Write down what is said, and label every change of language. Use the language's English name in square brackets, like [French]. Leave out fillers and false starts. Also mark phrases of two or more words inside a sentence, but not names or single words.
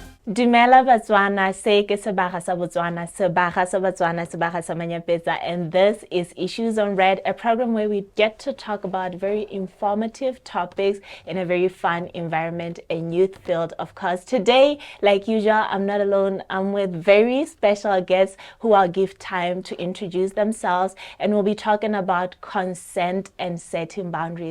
[Tswana] Dumela Batswana, se ke sebaga sa Botswana, sebaga sa Batswana, sebaga sa Manyapetsa, [English] and this is Issues on Red, a program where we get to talk about very informative topics in a very fun environment and youth-filled, of course. Today, like usual, I'm not alone. I'm with very special guests who I'll give time to introduce themselves, and we'll be talking about consent and setting boundaries.